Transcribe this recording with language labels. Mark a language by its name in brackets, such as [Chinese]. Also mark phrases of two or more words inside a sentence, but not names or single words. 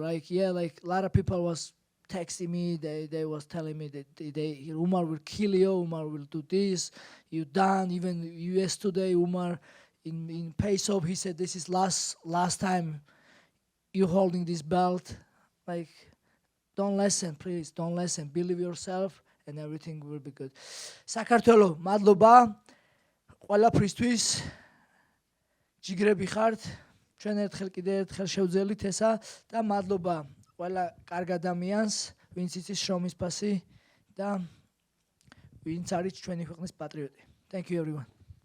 [English] Like a lot of people was texting me. They was telling me that Umar will kill you. Umar will do this. You done. Even US today, Umar in Pace-Off, he said this is last time you holding this belt. Like, don't listen, please. Don't listen. Believe yourself, and everything will be good. [Georgian] საქართველო, მადლობა. ყველაფრისთვის ჯიგრები ხართ, ჩვენ ერთხელ კიდე ერთხელ შევძელით ესა და მადლობა ყველა კარგ ადამიანს, ვინც იცის შრომის ფასი და ვინც არის ჩვენი ქვეყნის პატრიოტი. [English] Thank you everyone.